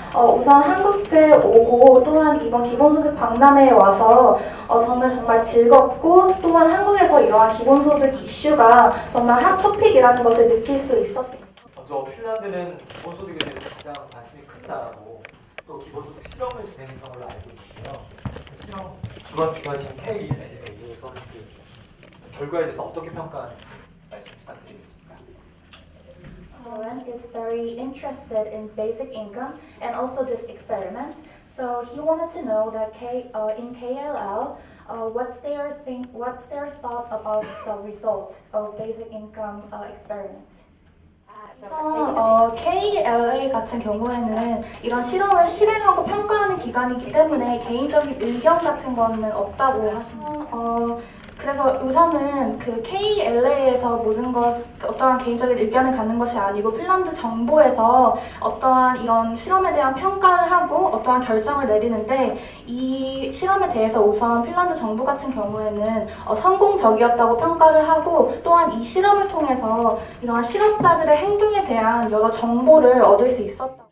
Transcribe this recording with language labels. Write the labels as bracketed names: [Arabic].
[Korean] 우선 한국에 오고 또한 이번 기본소득 박람회에 와서 저는 정말 즐겁고 또한 한국에서 이러한 기본소득 이슈가 정말 핫토픽이라는 것을 느낄 수 있었습니다. 먼저 핀란드는 기본소득에 대해서 가장 관심이 큰 나라고 또 기본소득 실험을 진행했던 걸로 알고 있는데요. 그 실험 주관 기관인 KELA에서 그 결과에 대해서 어떻게 평가하는지 말씀 부탁드리겠습니다. [English] Lauren is very interested in basic income and also this experiment. So he wanted to know that in KLL, what's their thought about the result of basic income experiment? [Korean] KLA 같은 경우에는 이런 실험을 실행하고 평가하는 기관이기 때문에 개인적인 의견 같은 거는 없다고 하십니다. 그래서 우선은 그 KLA에서 모든 어떠한 개인적인 의견을 갖는 것이 아니고 핀란드 정부에서 어떠한 이런 실험에 대한 평가를 하고 어떠한 결정을 내리는데 이 실험에 대해서 우선 핀란드 정부 같은 경우에는 성공적이었다고 평가를 하고 또한 이 실험을 통해서 이러한 실험자들의 행동에 대한 여러 정보를 얻을 수 있었다.